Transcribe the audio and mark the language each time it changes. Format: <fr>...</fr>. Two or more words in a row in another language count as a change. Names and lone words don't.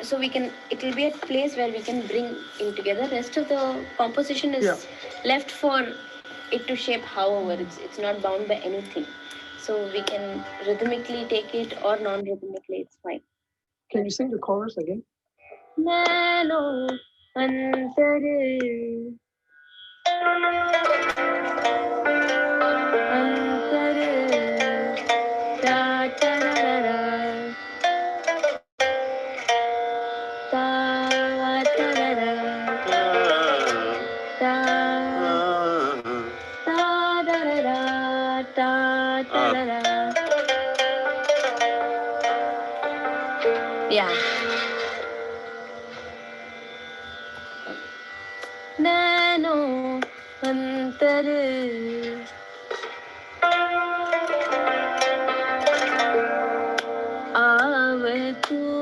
<en>So it will be a place where we can bring in together. Rest of the composition is left for it to shape however. It's not bound by anything. So we can rhythmically take it or non-rhythmically, it's fine. Can you sing the chorus again? Nano antare ta ta ra ra ta ta ra ra ta ta ra ra ta ta ra ra. Yeah. Nano antare आवतु</en>